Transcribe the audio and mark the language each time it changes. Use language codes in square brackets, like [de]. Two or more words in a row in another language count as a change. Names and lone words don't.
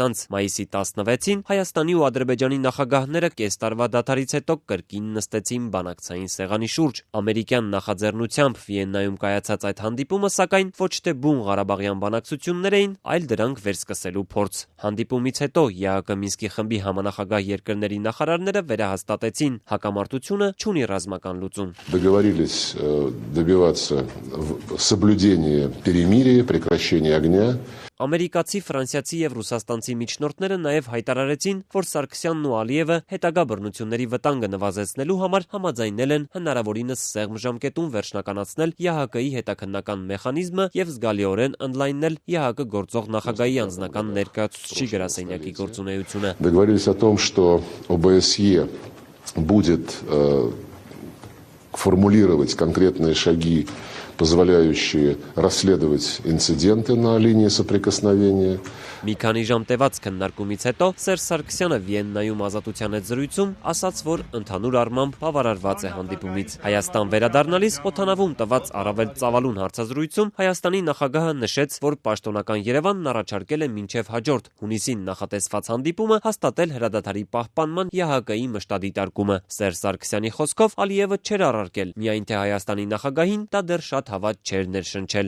[hy] անց մայիսի 16-ին Հայաստանի ու Ադրբեջանի նախագահները կես տարվա դադարից հետո կրկին նստեցին բանակցային սեղանի շուրջ։ Ամերիկյան նախաձեռնությամբ Վիեննայում կայացած այդ հանդիպումը, սակայն, ոչ թե բուն ղարաբաղյան բանակցություններ էին, այլ դրանք վերսկսելու փորձ։ Հանդիպումից հետո ԵԱՀԿ Մինսկի խմբի համանախագահ երկրների նախարարները վերահաստատեցին, հակամարտությունը չունի ռազմական լուծում։ [ru] Договорились добиваться соблюдения перемирия, прекращения огня. [hy] Ամերիկացի, ֆրանսիացի և ռուսաստանցի միջնորդները նաև հայտարարեցին, որ Սարգսյանն ու Ալիևը հետագա բռնությունների վտանգը նվազեցնելու համար համաձայնել են հնարավորինս սեղմ ժամկետում վերջնականացնել ԵԱՀԿ-ի հետաքննական մեխանիզմը և զգալիորեն ընդլայնել ԵԱՀԿ գործող նախագահի անձնական ներկայացուցչի գրասենյակի գործունեությունը։ [ru] Договорились о том, что ОБСЕ будет формулировать конкретные шаги, позволяющие расследовать инциденты на линии соприкосновения. [hy] Մի քանի ժամ տևած քննարկումից հետո Սերժ Սարգսյանը Վիեննայում Ազատության հետ զրույցում ասաց, որ ընդհանուր առմամբ բավարարված է հանդիպումից։ Հայաստան վերադառնալիս օդանավում տված առավել ծավալուն հարցազրույցում Հայաստանի նախագահը նշեց, որ պաշտոնական Երևանն առաջարկել է մինչև հաջորդ հունիսին նախատեսված հանդիպումը հաստատել հրադադարի պահպանման ԵԱՀԿ-ի մշտադիտարկումը։ Սերժ Սարգսյանի խոսքով Ալիևը չէր առարկել, միայն թե Հայաստանի նախագահին դա դեռ շատ հավատ չէր ներշնչել։